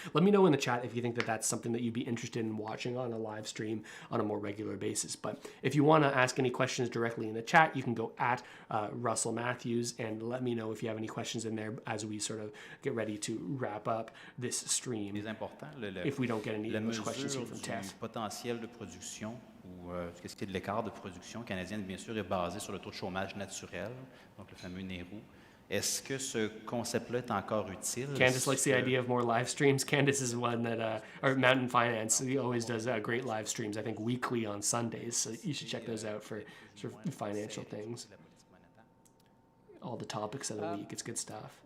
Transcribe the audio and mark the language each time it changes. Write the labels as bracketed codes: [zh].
[en] Let me know in the chat if you think that that's something that you'd be interested in watching on a live stream on a more regular basis. But if you want to ask any questions directly in the chat, you can go at Russell Matthews and let me know if you have any questions in there as we sort of get ready to wrap up this stream. If we don't get any English questions here from Tess. [fr] De production ou ce qui est de l'écart de production canadienne, bien sûr, est basé sur le taux de chômage naturel, donc le fameux Nehru. Est-ce que ce concept-là est encore utile? [en] Candace likes the idea of more live streams. Candace is one that, or Mountain Finance, he always does great live streams, I think weekly on Sundays, so you should check those out for sort of financial things. All the topics of the week, it's good stuff.